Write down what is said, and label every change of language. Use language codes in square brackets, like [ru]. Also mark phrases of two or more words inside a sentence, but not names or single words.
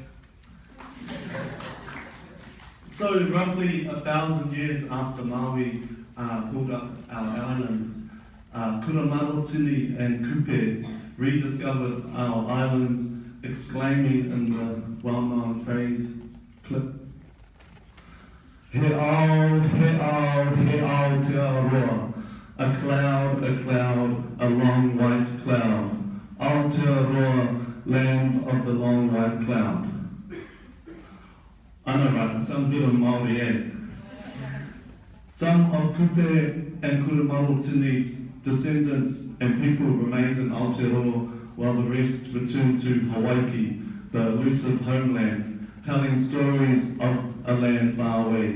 [en] So roughly 1,000 years after Maui pulled up our island, Kuramarotini and Kupe rediscovered our islands, exclaiming in the well-known phrase, click. [mi] He ao, te aroa, [en] a cloud, a long white cloud. Aotearoa, land of the long white cloud. I know, right? Sounds good on Māori, eh? Some of Kupe and Kuramarotini's descendants and people remained in Aotearoa while the rest returned to Hawaii, the elusive homeland, telling stories of a land far away.